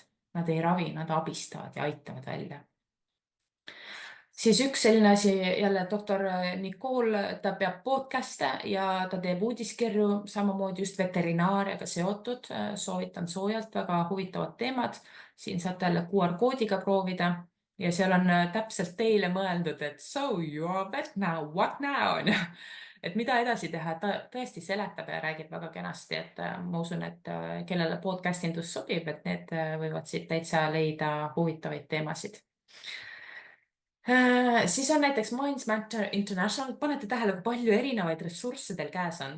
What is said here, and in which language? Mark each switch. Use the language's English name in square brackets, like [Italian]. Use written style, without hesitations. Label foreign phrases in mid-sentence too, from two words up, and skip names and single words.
[Estonian] Nad ei ravi, nad abistavad ja aitavad välja. Siis üks selline asi, jälle doktor Nicole, ta peab podcast'e ja ta teeb uudiskirju, samamoodi just veterinaariaga seotud. Soovitan soojalt, väga huvitavad teemad. Siin saate jälle QR-koodiga proovida ja seal on täpselt teile mõeldud, et [English] so you are vet now, what now? [Estonian] Et mida edasi teha, ta tõesti seletab ja räägib väga kenasti, et ma usun, et kellele podcastindus sobib, et need võivad siit täitsa leida huvitavaid teemasid. Siis on näiteks Minds Matter International, panete tähele, kui palju erinevaid ressursse teil käes on.